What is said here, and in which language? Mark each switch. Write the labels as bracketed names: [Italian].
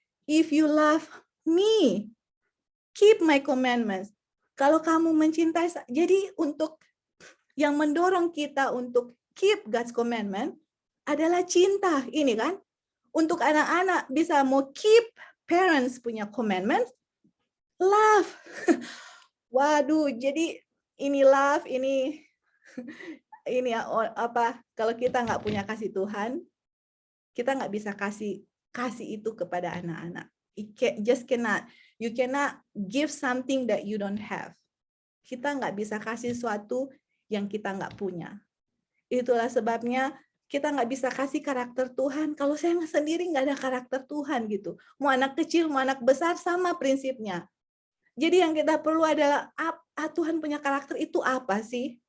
[English] If you love me, keep my commandments. [Indonesian] Kalau kamu mencintai, jadi untuk yang mendorong kita untuk [English] keep God's commandment [Indonesian] adalah cinta, ini kan. Untuk anak-anak bisa mau [English] keep parents punya commandment, love. [Indonesian] Waduh, jadi ini love, ini apa? Kalau kita nggak punya kasih Tuhan, kita nggak bisa kasih itu kepada anak-anak. [English] You cannot give something that you don't have. [Indonesian] Kita nggak bisa kasih sesuatu yang kita nggak punya. Itulah sebabnya kita nggak bisa kasih karakter Tuhan kalau saya sendiri nggak ada karakter Tuhan gitu. Mau anak kecil, mau anak besar sama prinsipnya. Jadi yang kita perlu adalah Tuhan punya karakter itu apa sih?